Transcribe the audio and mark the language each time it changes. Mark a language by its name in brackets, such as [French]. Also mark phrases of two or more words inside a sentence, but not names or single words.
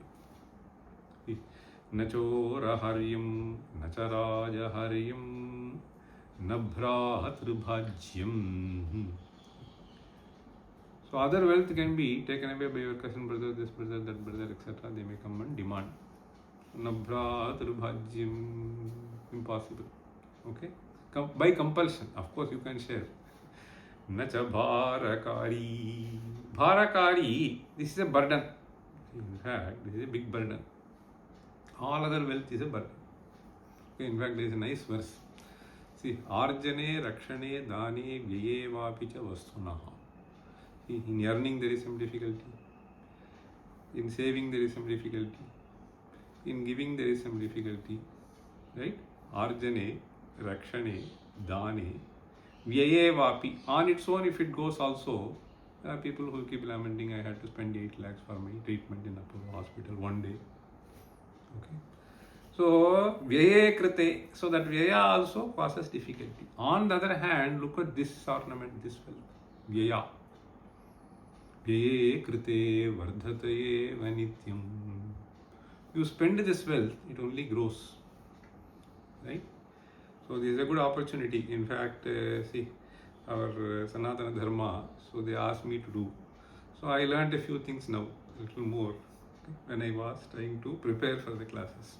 [English] See, [Sanskrit] na Chora Haryam, na Charaja Haryam, na bhratribhajyam. [English] So other wealth can be taken away by your cousin brother, this brother, that brother, etc. They may come and demand. [Sanskrit] Na bhratribhajyam, [English] impossible. Okay? By compulsion, of course you can share. [Sanskrit] Na cha bharakari. Bharakari, [English] this is a burden. In fact, this is a big burden. All other wealth is a burden. Okay, in fact, there is a nice verse. See, [Sanskrit] arjane, rakshane, dane, vyaye vapi cha vastunaha. [English] See, in earning there is some difficulty. In saving there is some difficulty. In giving there is some difficulty. Right? [Sanskrit] Arjane, rakshane, dane, vyaye vapi. [English] On its own, if it goes also, there are people who keep lamenting, I had to spend 8 lakhs for my treatment in Apollo hospital one day. Okay. So, [Sanskrit] Vyaye krite, [English] so that Vyaya also causes difficulty. On the other hand, look at this ornament, this wealth. Vyaya. [Sanskrit] Vyaye krite vardhataye vanityam. [English] You spend this wealth, it only grows. Right? So, this is a good opportunity. In fact, see, our Sanatana Dharma, so they asked me to do. So, I learned a few things now, a little more, okay, when I was trying to prepare for the classes.